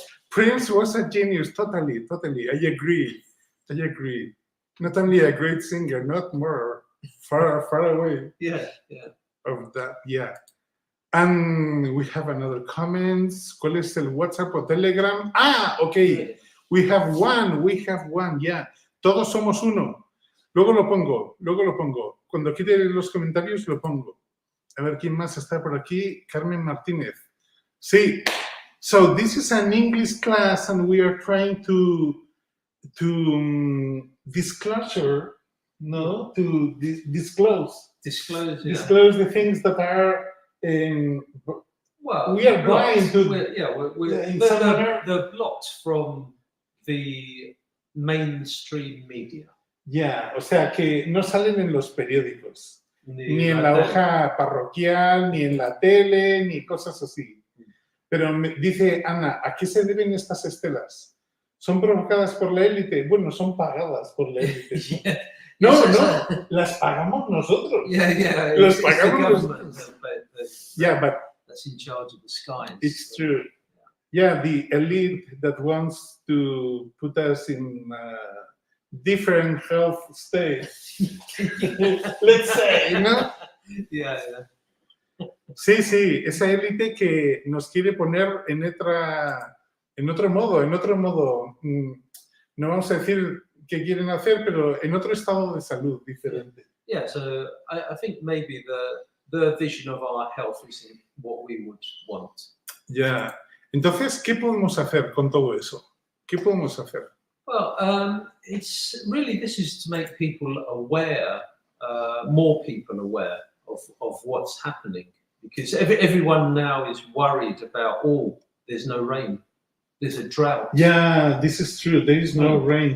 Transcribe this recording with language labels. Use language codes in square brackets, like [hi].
[en] Prince was a genius, totally. I agree. Not only a great singer, not more, far away. Yeah. Of that, And we have another comments. [es] ¿Cuál es el WhatsApp o Telegram? [en] Okay. We have one, [es] Todos somos uno. Luego lo pongo. Cuando quite los comentarios lo pongo. A ver quién más está por aquí. Carmen Martínez. Sí. [en] So this is an English class and we are trying to disclosure, no, to disclose Disclose, the things that are. Well, we are blocked. blind to. They're blocked from the mainstream media. [es] Ya, o sea que no salen en los periódicos, ni en la tele. hoja parroquial, ni en la tele, ni cosas así. Pero me dice Ana, ¿a qué se deben estas estelas? ¿Son provocadas por la élite? Bueno, son pagadas por la élite, ¿no? No, las pagamos nosotros. Las pagamos nosotros. But [en] that's in charge of the skies. It's true. Yeah, the elite that wants to put us in different health states, let's say, ¿no? Yeah. [es] Sí, esa élite que nos quiere poner en otro modo. No vamos a decir qué quieren hacer, pero en otro estado de salud diferente. [en] Yeah, so I think maybe the vision of our health isn't what we would want. [es] Ya. Entonces, ¿qué podemos hacer con todo eso? ¿Qué podemos hacer? [en] Well, it's really, this is to make people aware, more people aware of what's happening. Because everyone now is worried about, there's no rain. There's a drought. Yeah, this is true. There is no rain.